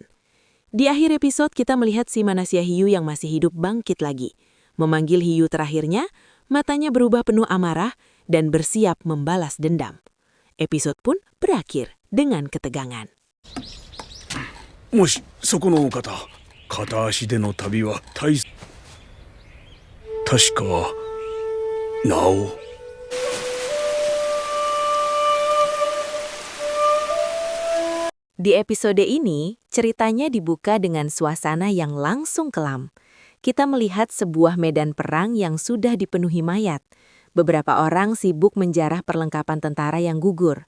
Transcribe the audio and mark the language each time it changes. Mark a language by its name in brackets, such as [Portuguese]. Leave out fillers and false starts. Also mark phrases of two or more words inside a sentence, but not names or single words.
[Indonesian] Di akhir episode kita melihat si manusia hiu yang masih hidup bangkit lagi. Memanggil hiu terakhirnya, matanya berubah penuh amarah dan bersiap membalas dendam. Episode pun berakhir dengan ketegangan. [Japanese] もしそこのお方片足での旅は確かなお。 [Indonesian] Di episode ini, ceritanya dibuka dengan suasana yang langsung kelam. Kita melihat sebuah medan perang yang sudah dipenuhi mayat. Beberapa orang sibuk menjarah perlengkapan tentara yang gugur.